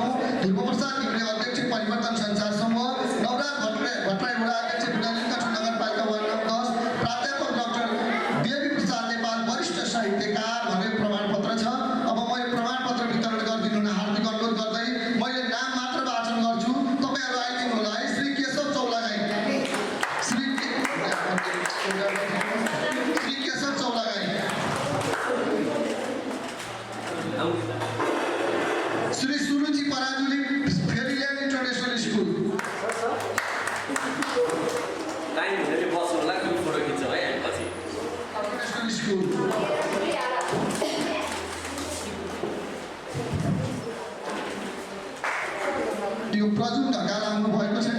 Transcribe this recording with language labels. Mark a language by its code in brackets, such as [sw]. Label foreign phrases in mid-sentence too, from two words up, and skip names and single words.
[ne] ध्रुवप्रसाद घिमिरे अध्यक्ष परिवर्तन सञ्चार समूह नवराज भट्टराई वडा अध्यक्ष बुढानीकण्ठ नगरपालिका वार्ड नम्बर 10 प्राध्यापक डाक्टर देवी प्रसाद नेपाल वरिष्ठ साहित्यकार भनेर प्रमाणपत्र छ। अब म यो प्रमाणपत्र वितरण गरिदिनु हुन हार्दिक अनुरोध गर्दै मैले नाम मात्र वाचन गर्छु। तपाईँहरू आइदिनु होला है। श्री केशव चौलागाई श्री केशव चौलागाई श्री सुरुचि पराजुली फेरील्यान्ड इन्टरनेसनल स्कुल इन्टरनेसनल स्कुल यो प्रजुन ढकाल आउनु भएको छैन।